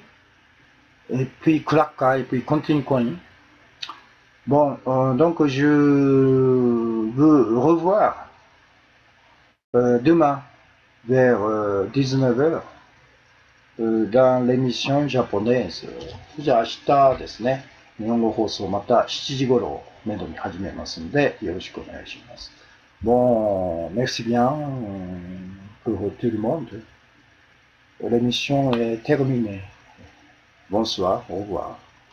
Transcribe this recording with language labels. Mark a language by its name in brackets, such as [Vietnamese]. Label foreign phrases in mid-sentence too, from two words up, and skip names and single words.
[French] Et puis, claca. Et puis, continue coin. Bon, donc je veux revoir demain vers 19h dans l'émission japonaise。 [Japanese] じゃあ明日ですね、日本語放送また7時頃をめどに始めますので、よろしくお願いします。 [French] Bon, merci bien pour tout le monde. L'émission est terminée. Bonsoir, au revoir.